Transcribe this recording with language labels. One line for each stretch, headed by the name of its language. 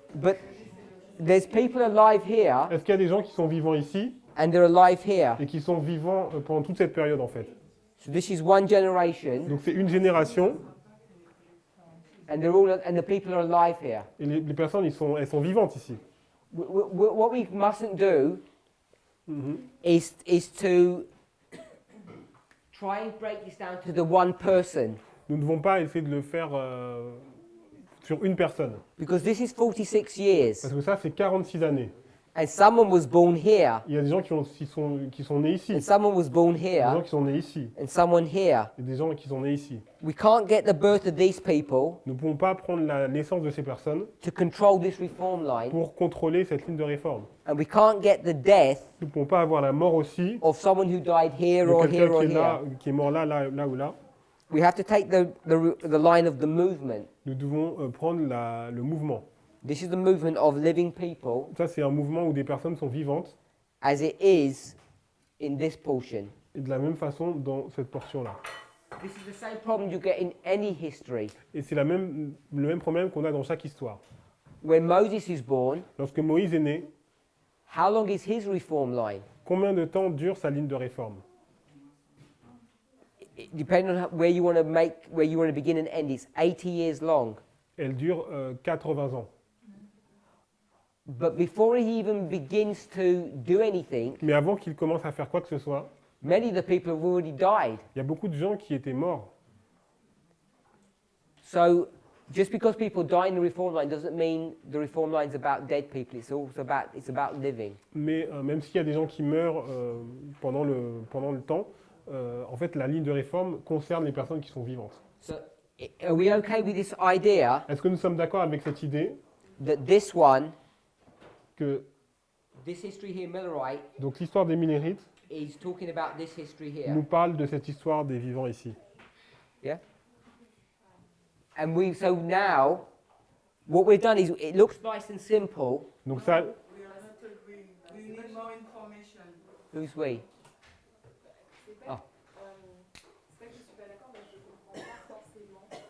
English: but there's people alive here
French: Est-ce qu'il y a des gens qui sont vivants ici
English: and they're alive here.
French: et qui sont vivants pendant toute cette période en fait?
English: So this is one generation,
French: Donc c'est une génération
English: and the people are alive here.
French: et les personnes elles sont vivantes ici.
English: What we mustn't do Mhm. is to try and break this down to the one person,
French: Nous ne devons pas essayer de le faire sur une personne.
English: because this is 46 years,
French: Parce que ça, c'est 46 années.
English: and someone was born here,
French: Il y a des gens qui sont nés ici.
English: and someone was born
French: Des gens
English: here,
French: qui sont nés ici.
English: and someone here.
French: Et des gens qui sont nés ici.
English: We can't get the birth of these people
French: Nous ne pouvons pas prendre la naissance de ces personnes
English: to control this reform line,
French: pour contrôler cette ligne de réforme.
English: and we can't get the death
French: Nous ne pouvons pas avoir la mort aussi
English: of someone who died here
French: de
English: or
French: quelqu'un
English: here or
French: qui est là,
English: here.
French: qui est mort là ou là.
English: We have to take the line of the movement.
French: Nous devons prendre le mouvement.
English: This is the movement of living people
French: Ça, c'est un mouvement où des personnes sont vivantes
English: as it is in this portion.
French: et de la même façon dans cette portion-là.
English: This is the same problem you get in any history.
French: Et c'est le même problème qu'on a dans chaque histoire.
English: When Moses is born,
French: Lorsque Moïse est né,
English: how long is his reform line?
French: combien de temps dure sa ligne de réforme?
English: Depending on where you want to begin and end, it's 80 years long.
French: Elle dure 80 ans.
English: But before he even begins to do anything,
French: Mais avant qu'il commence à faire quoi que ce soit,
English: many of the people have already died.
French: il y a beaucoup de gens qui étaient morts.
English: So just because people die in the reform line doesn't mean the reform line's about dead people. It's about living.
French: Mais même s'il y a des gens qui meurent pendant le temps, en fait, la ligne de réforme concerne les personnes qui sont vivantes.
English: So are we okay with this idea
French: Est-ce que nous sommes d'accord avec cette idée
English: that this one,
French: que
English: this history here, Millerite,
French: donc l'histoire des Millérites
English: is talking about this history here?
French: nous parle de cette histoire des vivants ici?
English: Yeah. And so now, what we've done is, it looks nice and simple.
French: Donc ça,
English: We are not agreeing. We need more information. Who's we?
French: C'est Ah. pas que je suis pas d'accord, mais je comprends pas forcément.